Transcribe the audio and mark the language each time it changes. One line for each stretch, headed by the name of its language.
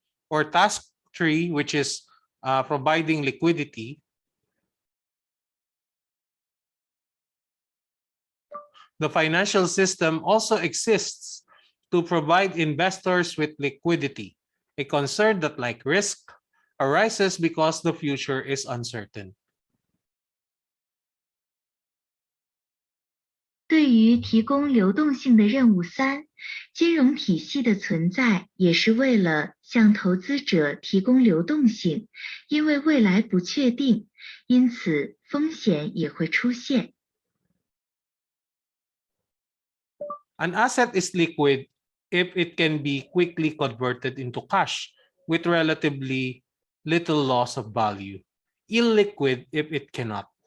English: For task 3, which is providing liquidity, the financial system also exists to provide investors with liquidity, a concern that, like risk, arises because the future is uncertain.
Chinese: 对于提供流动性的任务3，金融体系的存在也是为了向投资者提供流动性，因为未来不确定，因此风险也会出现。
English: An asset is liquid if it can be quickly converted into cash with relatively little loss of value, illiquid if it cannot.